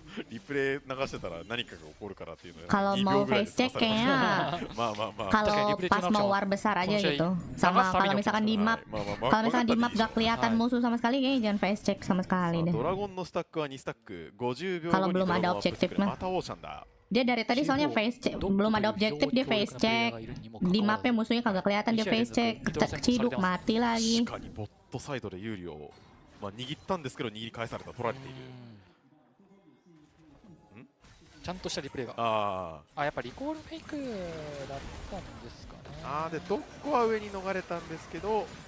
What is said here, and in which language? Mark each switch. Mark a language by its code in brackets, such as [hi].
[ja] リプレイ流してたら何かが起こるからっていうので。 [id] Kalau mau face check kayaknya kalau pas mau war besar aja gitu. Sama kalau misalkan di map gak kelihatan musuh sama sekali kayaknya jangan face check sama sekali deh. [ja] ドラゴンのスタックは2スタック、50秒 [id] Kalau belum ada objektif mah. Dia dari tadi soalnya face check, belum ada objektif dia face check. Di mapnya musuhnya kagak kelihatan dia face check. Keciduk mati lagi. [ja] 確かにボットサイドで有利を握ったんですけど握り返された、取られている。ちゃんとしたリプレイが。やっぱリコールフェイクだったんですかね。でドッコは上に逃れたんですけど、